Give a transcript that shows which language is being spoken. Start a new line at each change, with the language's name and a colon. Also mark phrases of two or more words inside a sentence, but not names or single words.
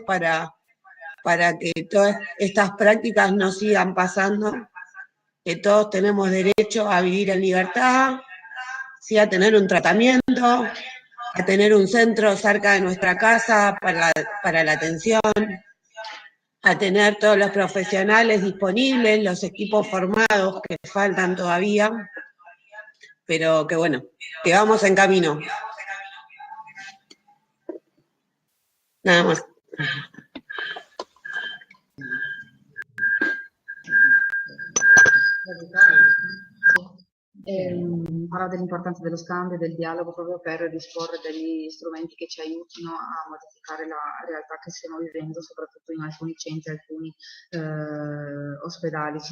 Spanish: para que todas estas prácticas no sigan pasando, que todos tenemos derecho a vivir en libertad, sí, a tener un tratamiento, a tener un centro cerca de nuestra casa para la atención, a tener todos los profesionales disponibles, los equipos formados que faltan todavía, pero que bueno, que vamos en camino. Nada más.
Italian: Parla dell'importanza dello scambio e del dialogo proprio per disporre degli strumenti che ci aiutino a modificare la realtà che stiamo vivendo, soprattutto in alcuni centri, alcuni ospedali.